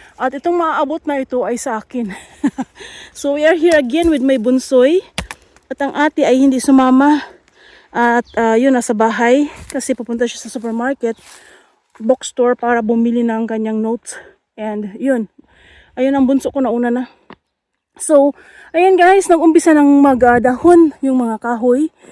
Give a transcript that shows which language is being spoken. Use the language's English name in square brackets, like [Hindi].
[Filipino] At itong maaabot na ito ay sa akin. [English] So we are here again with my bunsoy. [Filipino] At ang ate ay hindi sumama. At yun nasa bahay kasi pupunta siya sa supermarket, bookstore para bumili ng kanyang notes. And yun. Ayun ang bunso ko na una na. So ayan guys, nag-umpisa ng magdahon yung mga kahoy.